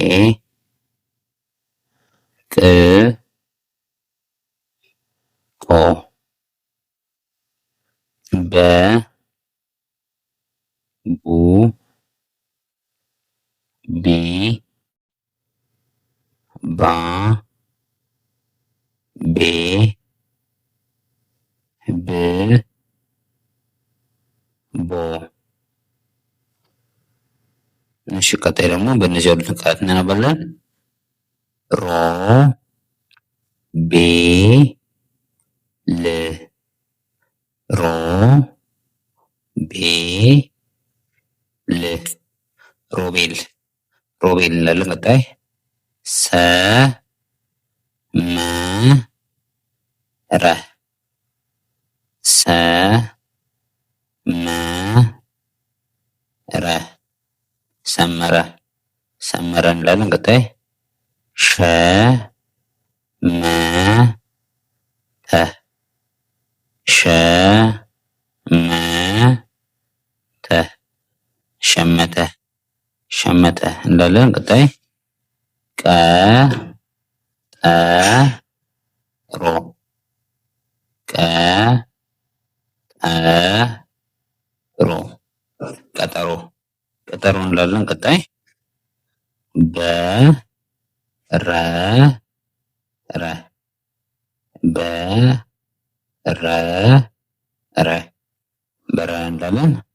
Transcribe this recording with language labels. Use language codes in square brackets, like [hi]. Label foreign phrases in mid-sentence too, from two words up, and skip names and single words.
[am] ቅ ቆ በ ቡ ቢ ባ ቤ ብ ቦ። እሺ ቀጣይ ደግሞ በእነዚህ ያሉትን ቃላት እናነባለን። ሮ ቤ ል ሮ ቤ ል ሮቤል ሮቤል እንላለን። ቀጣይ ሰ መ ረ ሰ መ ረ ሰመረ ሰመረ እንላለን። ቀጣይ ሸ መ ተ ሸ መ ተ ሸመተ ሸመተ እንላለን። ቀጣይ ቀ ጠ ሮ ቀ ጠ ሮ ቀጠሮ ቀጠሮ እንላለን። ቀጣይ በ ረ ረ በ ረ ረ በረ እንላለን።